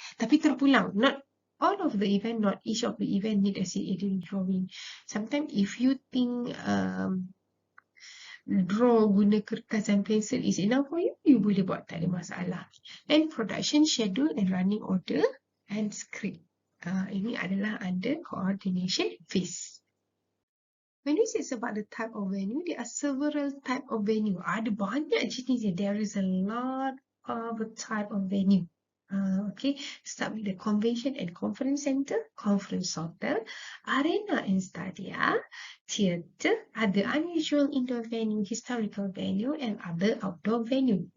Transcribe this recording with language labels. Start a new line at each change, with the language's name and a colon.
Malay: Tapi terpulang,
English: not all of the event, not each of the event need a CAD drawing. Sometimes if you think draw
Malay: guna kertas dan pensel
English: is enough for you, you
Malay: boleh buat, tak ada masalah.
English: And production schedule and running order and script.
Malay: Ini adalah
English: under coordination phase. When we say about the type of venue, there are several type of venue.
Malay: Ada banyak jenis.
English: There is a lot of type of venue. Okay, start with the convention and conference center, conference hotel, arena and stadia, theatre, other unusual indoor venue, historical venue, and other outdoor venue.